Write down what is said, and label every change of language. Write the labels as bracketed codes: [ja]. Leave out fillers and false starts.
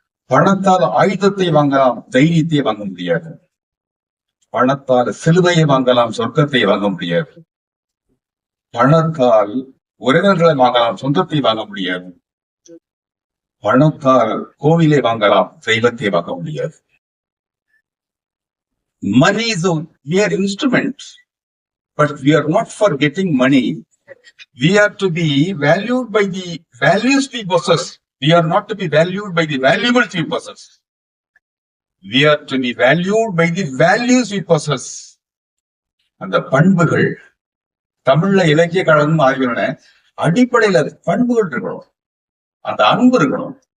[ta] பணத்தால் ஆயுதத்தை வாங்கலாம், தைரியத்தை வாங்க முடியாது. பணத்தால் சிலுவையை வாங்கலாம், சொர்க்கத்தை வாங்க முடியாது. பணத்தால் உறவினர்களை வாங்கலாம், சொந்தத்தை வாங்க முடியாது. பணத்தால் கோவிலை வாங்கலாம், தெய்வத்தை வாங்க முடியாது. [en] Money is a mere instrument, but we are not for getting money. We are to be valued by the values we possess. We are not to be valued by the valuables we possess. We are to be valued by the values we possess. [ta] அந்த பண்புகள் தமிழ்ல இலக்கிய காலம் ஆகியோன அடிப்படையில் அது பண்புகள் இருக்கணும். அந்த அன்பு இருக்கணும்.